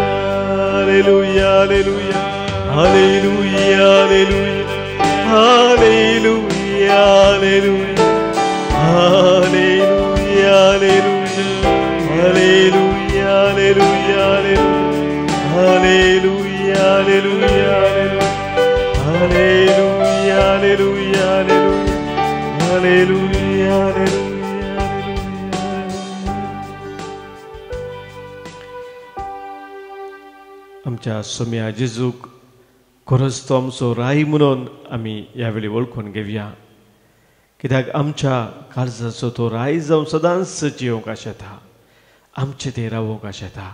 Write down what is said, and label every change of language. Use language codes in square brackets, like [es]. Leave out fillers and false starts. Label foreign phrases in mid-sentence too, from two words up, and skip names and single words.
[kok] हालेलुया हालेलुया हालेलुया हालेलुया हालेलुया हालेलुया हालेलुया हालेलुया हालेलुया हालेलुया हालेलुया हालेलुया हालेलुया हालेलुया। आमच्या सोम्या जेजूक खरोच तो आमचो राय म्हणून आमी ह्या वेळी वळखून घेवया. कित्याक आमच्या काळजाचो तो राय जावन सदांच जियोंक आशेता, आमचे ते रावोंक आशेता.